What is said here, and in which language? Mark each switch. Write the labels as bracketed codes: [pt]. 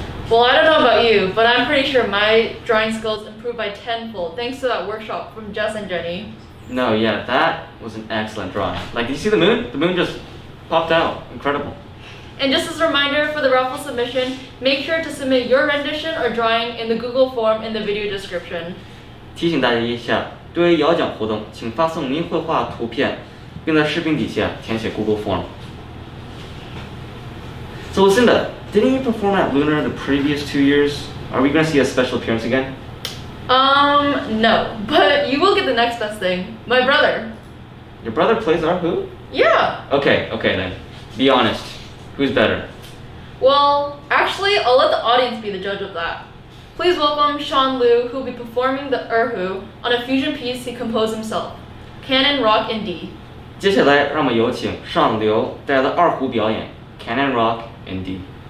[en] Well, I don't know about you, but I'm pretty sure my drawing skills improved by tenfold thanks to that workshop from Jess and Jenny. No, yeah, that was an excellent drawing. Like, did you see the moon? The moon just popped out. Incredible. And just as a reminder for the raffle submission, make sure to submit your rendition or drawing in the Google form in the video description. [zh] 提醒大家一下，对于摇奖活动，请发送您绘画图片，并在视频底下填写 Google Form. [en] So Lucinda, didn't you perform at Lunar the previous 2 years? Are we going to see a special appearance again? No, but you will get the next best thing. My brother. Your brother plays erhu? Yeah. Okay then. Be honest. Who's better? Well, actually, I'll let the audience be the judge of that. Please welcome Sean Liu, who will be performing the erhu on a fusion piece he composed himself, Canon Rock in D. [zh] 接下来，让我们有请上流带来的二胡表演 Canon Rock in D.